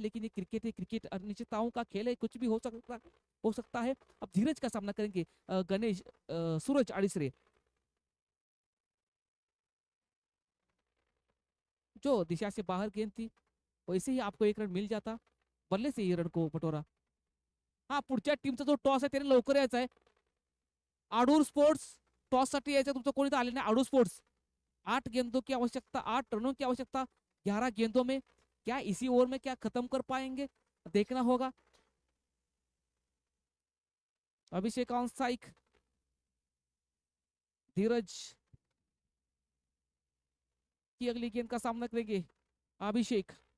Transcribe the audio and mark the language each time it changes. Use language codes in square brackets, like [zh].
[hi] लेकिन ये क्रिकेट है, क्रिकेट अनिश्चितताओं का खेल है, कुछ भी हो सकता है। अब धीरज का सामना करेंगे गणेश सूरज आड़िसरे, जो दिशा से बाहर गेंद थी वैसे ही आपको 1 रन मिल जाता, बल्ले से ही रन को बटोरा। [mr] हा पुढच्या टीमचा जो टॉस आहे त्याने लवकर यायचा आहे। आडूर स्पोर्ट्स टॉस साठी यायचं, तुमचं कोणी तर आले नाही। [hi] आडूर स्पोर्ट्स 8 गेंदों की आवश्यकता, 8 रनों की आवश्यकता 11 गेंदों में। क्या इसी ओवर में क्या खत्म कर पाएंगे, देखना होगा। अभिषेक ऑन स्ट्राइक, धीरज की अगली गेंद का सामना करेंगे अभिषेक।